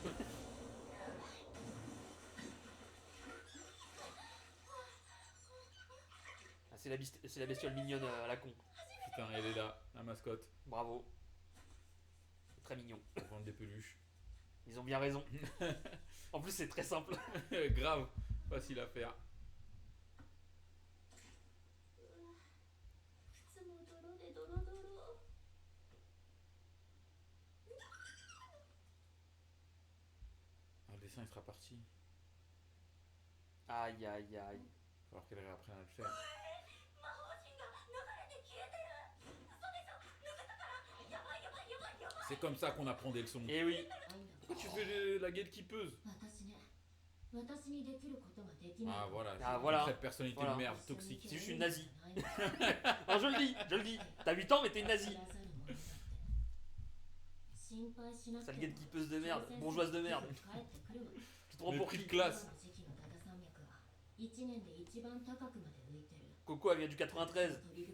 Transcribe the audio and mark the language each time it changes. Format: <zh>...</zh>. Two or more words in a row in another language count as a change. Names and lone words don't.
<fr>Ah, c'est la bestiole mignonne à la con. Putain, elle est là, la mascotte. Bravo. C'est très mignon. Pour vendre des peluches. Ils ont bien raison. En plus, c'est très simple. Grave, facile à faire.</fr> <ja>靴も泥でドロドロ。</ja> <fr>Ah, le dessin il sera parti. Aïe, aïe, aïe. Il va falloir qu'elle réapprenne à le faire.</fr> <ja>魔法陣が流れて消えてる。嘘でしょ。抜けたから。やばいやばいやばいやばい。</ja> <fr>C'est comme ça qu'on apprend des leçons. Et oui. Pourquoi tu fais la gatekeepeuse?</fr> <ja>私ね。私にできることができない。</ja> <fr>Ah voilà, Ah, c'est voilà. une vraie personnalité Voilà. de merde, toxique. C'est juste une nazie. Non, je le dis. T'as 8 ans, mais t'es une nazie. Sale gatekeepeuse de merde, bourgeoise de merde. Tu te prends pour Mépris qui? de classe. Coco, elle vient du 93.</fr>